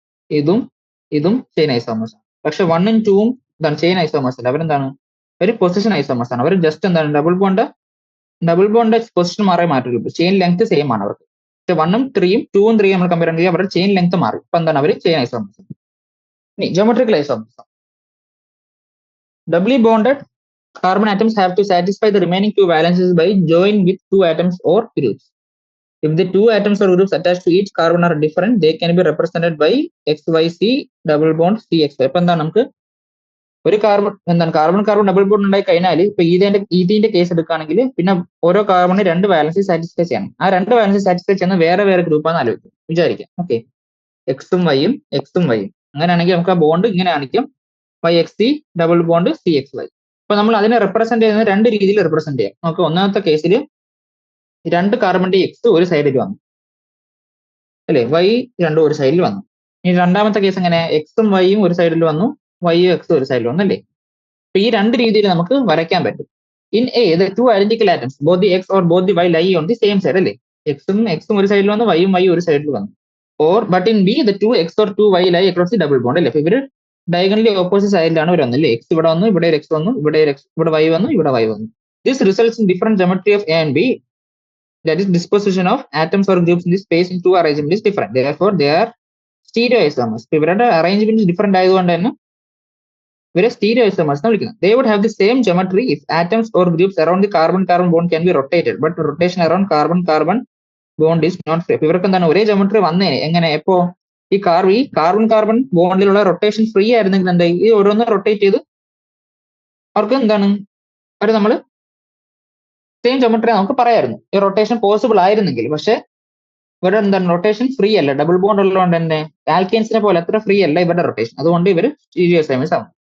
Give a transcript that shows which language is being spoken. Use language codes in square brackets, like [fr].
[ml] ഇതും chain isomers ആണ്. പക്ഷെ 1ഉം 2ഉം എന്താണ് ചെയിൻ ഐസോമേഴ്സ് അല്ല, അവരെന്താണ് ഒരു പൊസിഷൻ ഐസോമേഴ്സ് ആണ്. അവർ ജസ്റ്റ് എന്താണ് ഡബിൾ ബോണ്ട് പൊസിഷൻ മാറി മാറ്റിയിട്ടുള്ളൂ. ചെയിൻ ലെങ്ത് സെയിം ആണ് അവർക്ക്. പക്ഷെ 1ഉം 3ഉം 2ഉം 3ഉം നമ്മൾ കമ്പയർ ചെയ്യുമ്പോൾ അവരുടെ ചെയിൻ ലെങ്ത് മാറി. അപ്പൊ എന്താണ് അവർ ചെയിൻ ഐസോമേഴ്സ്. ഇനി geometrical isomers. [en] Doubly bonded carbon atoms have to satisfy the remaining 2 valences by joining with 2 atoms or groups. If the 2 atoms or groups attached to each carbon are different, they can be represented by XYC double bond CXY. [ml] അപ്പൊ എന്താണ് നമുക്ക് ഒരു carbon എന്താണ് carbon carbon double bond ഉണ്ടായി കഴിഞ്ഞാൽ ഇപ്പൊ ഈഥീന്റെ case എടുക്കുകയാണെങ്കിൽ പിന്നെ ഓരോ കാർബണിന് രണ്ട് വാലൻസി സാറ്റിസ്ഫൈ ചെയ്യണം. ആ രണ്ട് വാലൻസി സാറ്റിസ്ഫൈ ചെയ്യുന്ന വേറെ വേറെ ഗ്രൂപ്പാന്ന് ആലോചിക്കും, വിചാരിക്കാം. ഓക്കെ, എക്സും വൈയും എക്സും വൈയും. അങ്ങനെയാണെങ്കിൽ നമുക്ക് ആ ബോണ്ട് ഇങ്ങനെ കാണിക്കും, Y X C double bond C X Y. അപ്പൊ നമ്മൾ അതിനെ റെപ്രസെന്റ് ചെയ്യുന്നത് രണ്ട് രീതിയിൽ റെപ്രസെന്റ് ചെയ്യാം. നമുക്ക് ഒന്നാമത്തെ കേസിൽ രണ്ട് കാർബണിന്റെ എക്സ് ഒരു സൈഡിൽ വന്നു, അല്ലെ, വൈ രണ്ടും ഒരു സൈഡിൽ വന്നു. ഇനി രണ്ടാമത്തെ കേസ് എങ്ങനെ, എക്സും വൈയും ഒരു സൈഡിൽ വന്നു, വൈയും എക്സും ഒരു സൈഡിൽ വന്നു, അല്ലേ. അപ്പൊ ഈ രണ്ട് രീതിയിൽ നമുക്ക് വരയ്ക്കാൻ പറ്റും. [en] In a the two identical atoms both the X or both the Y lie on the same side, അല്ലേ. [ml] എക്സും ഒരു സൈഡിൽ വന്നു, [en] വൈയും ഒരു സൈഡിൽ വന്നു. Or but in B the two X or two Y lie across the double bond, അല്ലേ. [ml] അപ്പൊ ഇവര് ഡയഗണലി ഓപ്പോസിറ്റ് സൈഡിലാണ് ഇവർ വന്നത്, അല്ലേ. എക്സ് ഇവിടെ വന്നു, ഇവിടെ ഒരു എക്സ് വന്നു, ഇവിടെ വൈ വന്നു, ഇവിടെ വൈ വന്നു. [en] This results in different geometry of A and B, that is disposition of atoms or groups in this space in two arrangement is different, therefore they are stereoisomers. [ml] ഇവരുടെ arrangement different ആയതുകൊണ്ട് തന്നെ ഇവരെ stereoisomers എന്ന് വിളിക്കുന്നത്. [en] They would have the same geometry if atoms or groups around the carbon carbon bond can be rotated, but rotation around carbon carbon bond is not free. [ml] ഇവർക്ക് എന്താണ് ഒരേ geometry വന്നേനെ, എങ്ങനെ, എപ്പോ ഈ കാർബൺ കാർബൺ ബോണ്ടിലുള്ള റൊട്ടേഷൻ ഫ്രീ ആയിരുന്നെങ്കിൽ എന്താ, ഈ ഓരോന്ന് റൊട്ടേറ്റ് ചെയ്ത് അവർക്ക് എന്താണ് അവർ നമ്മൾ സെയിം ജോമെട്രി നമുക്ക് പറയായിരുന്നു, ഈ റൊട്ടേഷൻ പോസിബിൾ ആയിരുന്നെങ്കിൽ. പക്ഷെ ഇവരുടെ എന്താണ് റൊട്ടേഷൻ ഫ്രീ അല്ല, ഡബിൾ ബോണ്ട് ഉള്ളതുകൊണ്ട് തന്നെ ആൽക്കെയിൻസിനെ പോലെ അത്ര ഫ്രീ അല്ല ഇവരുടെ റൊട്ടേഷൻ, അതുകൊണ്ട് ഇവർ സ്റ്റീരിയോസൈമസ് ആവും.